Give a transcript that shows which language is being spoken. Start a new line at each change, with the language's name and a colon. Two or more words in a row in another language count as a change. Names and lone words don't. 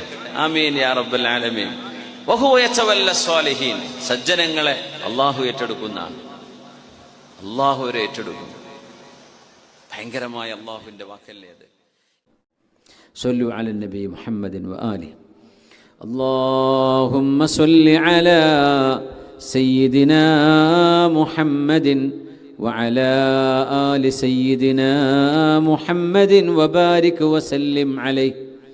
Arabic: آمين يا رب العالمين. وهو يتولى الصالحين,
Malayalam: സജ്ജനങ്ങളെ അള്ളാഹു ഏറ്റെടുക്കുന്നതാണ്. അള്ളാഹു അവരെ ഏറ്റെടുക്കും. ഭയങ്കരമായ അള്ളാഹുവിന്റെ വാക്കല്ലേ അത്.
Arabic: صلوا على النبي محمد وآله. اللهم صل على سيدنا محمد وعلى آل سيدنا محمد وبارك وسلم عليه.